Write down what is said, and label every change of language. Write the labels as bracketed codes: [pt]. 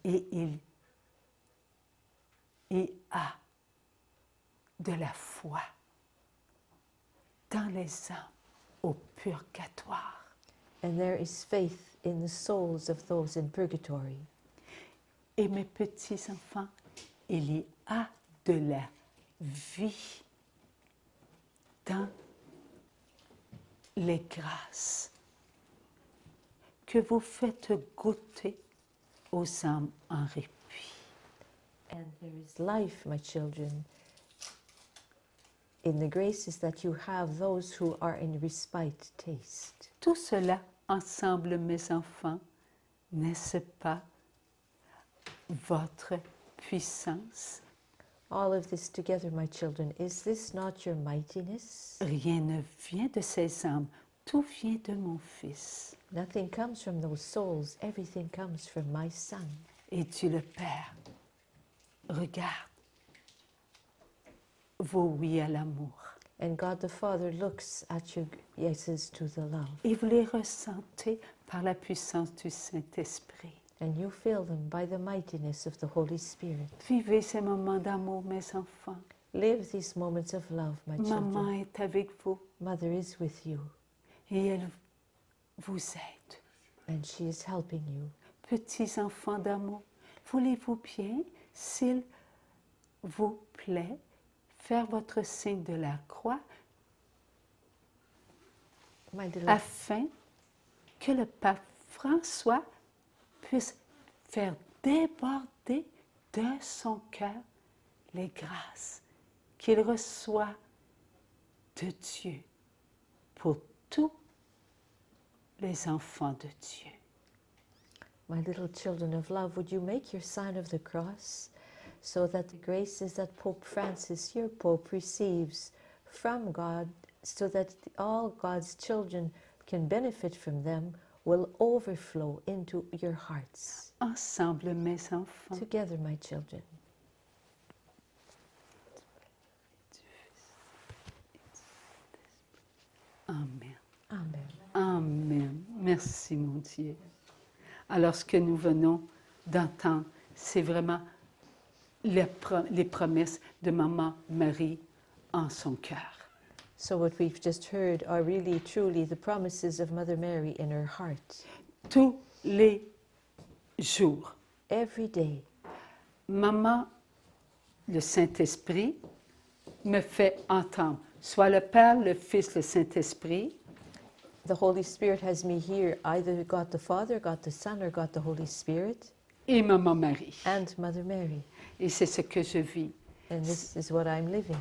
[fr] Et il y a de la foi dans les âmes au purgatoire. [en] And there is faith in the souls of those in purgatory. [fr] Et mes petits enfants, il y a de la vie dans les grâces que vous faites goûter aux âmes en répit. [en] And there is life, my children, in the graces that you have those who are in respite taste. [fr] Tout cela ensemble, mes enfants, n'est-ce pas votre puissance? [en] All of this together, my children, is this not your mightiness? [fr] Rien ne vient de ces âmes, tout vient de mon Fils. [en] Nothing comes from those souls, everything comes from my Son. [fr] Et Dieu le Père regarde vos oui à l'amour. [en] And God the Father looks at your yeses to the love, [fr] Et vous les ressentez par la puissance du Saint-Esprit. [en] and you feel them by the mightiness of the Holy Spirit. [fr] Vivez ces moments d'amour, mes enfants. [en] Live these moments of love, my [fr] Maman [en] children. [fr] est avec vous [en] Mother is with you, [fr] et elle vous aide. [en] and she is helping you. [fr] Petits enfants d'amour, voulez-vous bien, s'il vous plaît, faire votre signe de la croix [en] My little [fr] afin que le pape François puisse faire déborder de son cœur les grâces qu'il reçoit de Dieu pour tous les enfants de Dieu. [en] My little children of love, would you make your sign of the cross so that the graces that Pope Francis, your Pope, receives from God, so that all God's children can benefit from them, will overflow into your hearts. [fr] Ensemble, mes enfants. [en] Together, my children. Amen. Amen. Amen. [fr] Merci, mon Dieu. Alors, ce que nous venons d'entendre, c'est vraiment les promesses de Maman Marie en son cœur. [en] So what we've just heard are really, truly the promises of Mother Mary in her heart. [fr] Tous les jours, [en] Every day, [fr] Maman, le Saint-Esprit, me fait entendre, soit le Père, le Fils, le Saint-Esprit, [en] the Holy Spirit has me hear either God the Father, God the Son, or God the Holy Spirit, [fr] et Maman Marie. [en] and Mother Mary. [fr] Et c'est ce que je vis. [en] And this is what I'm living.